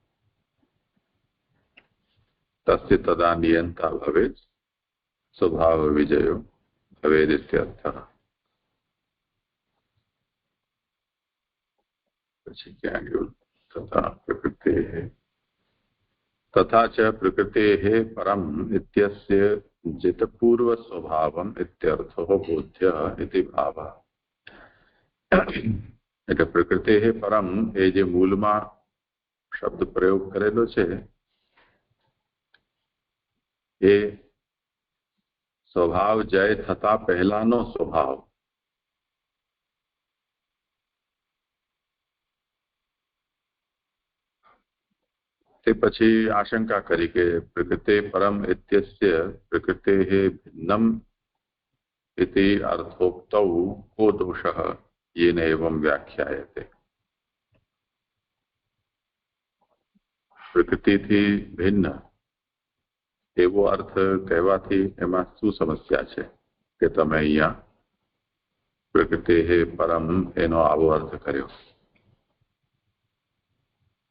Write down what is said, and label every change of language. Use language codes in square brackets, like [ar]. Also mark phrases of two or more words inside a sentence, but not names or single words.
[sa] तस्य तदा नियंता भवेत स्वभाव विजयो ભવેदित्यर्थः. [gu] પછી ક્યાં ગયું? [sa] तथा प्रकृते तथा च प्रकृते परम इत्यस्य जितपूर्व स्वभावम इत्यर्थो बोध्य इति भावः. [gu] એટલે પ્રકૃતિ પરમ એ જે મૂળમાં શબ્દ પ્રયોગ કરેલો છે એ સ્વભાવ જય થતા પહેલાનો સ્વભાવ. તે પછી આશંકા કરી કે [sa] प्रकृते परम इत्यस्य प्रकृते भिन्नम इति अर्थोक्तौ को दोषः येन एवं व्याख्यायते. [gu] પ્રકૃતિથી ભિન્ન એવો અર્થ કહેવાથી એમાં શું સમસ્યા છે કે તમે અહીંયા પ્રકૃતિ પરમ એનો આવો અર્થ કર્યો?